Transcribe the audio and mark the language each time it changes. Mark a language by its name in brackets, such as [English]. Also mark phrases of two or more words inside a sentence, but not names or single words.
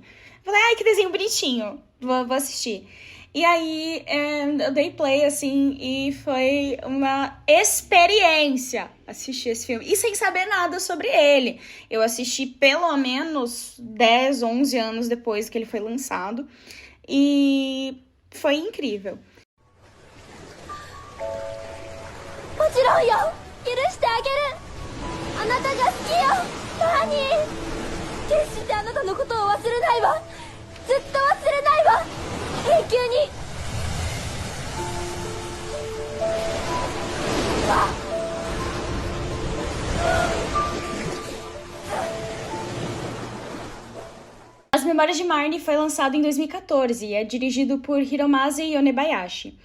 [Portuguese] Falei, que desenho bonitinho, vou assistir. E aí, eu dei play, assim, e foi uma experiência assistir esse filme. E sem saber nada sobre ele. Eu assisti pelo menos 10, 11 anos depois que ele foi lançado. E foi incrível. [Japanese] もちろんよ、許してあげる。あなたが好きよ、マーニー。決してあなたのことを忘れないわ。ずっと忘れないわ。永久に。 [Portuguese] As Memórias de Marnie foi lançado em 2014 e é dirigido por Hiromasa Yonebayashi.